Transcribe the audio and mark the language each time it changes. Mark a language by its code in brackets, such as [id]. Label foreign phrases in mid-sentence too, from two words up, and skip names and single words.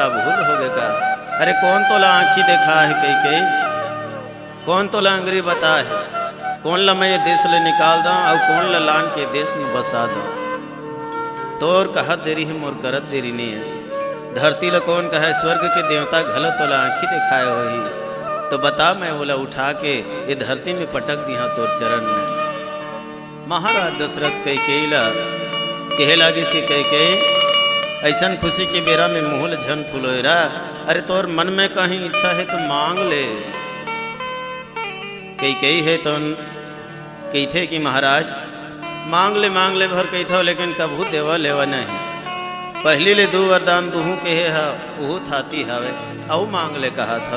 [hne] भूल हो गई का अरे कौन तोला आँखी देखा है कई कई कौन तोला अंगरी बता है कौन ला मैं ये देश ले निकाल दा और कौन ला लान के देश में बसा दा तोर कहत देरी है मोर करत देरी नहीं है धरती ला कौन कहे स्वर्ग के देवता घल तोला आँखी दिखाए हो ही तो बता मैं ओला उठा के ये धरती में पटक दिया तोर चरण में। महाराज दशरथ कैकेयी कहे लागिस कि कैकेयी ऐसन खुशी के बेरा में मुँह झन फुलोरा अरे तोर मन में कहीं इच्छा है तो मांग ले। कैकेयी है तो कहते कि महाराज मांग ले भर कहते लेकिन कभू देवा लेवा नहीं पहली ले दो वरदान दुहू कहे है वो थाती हवे औ मांग ले कहा था।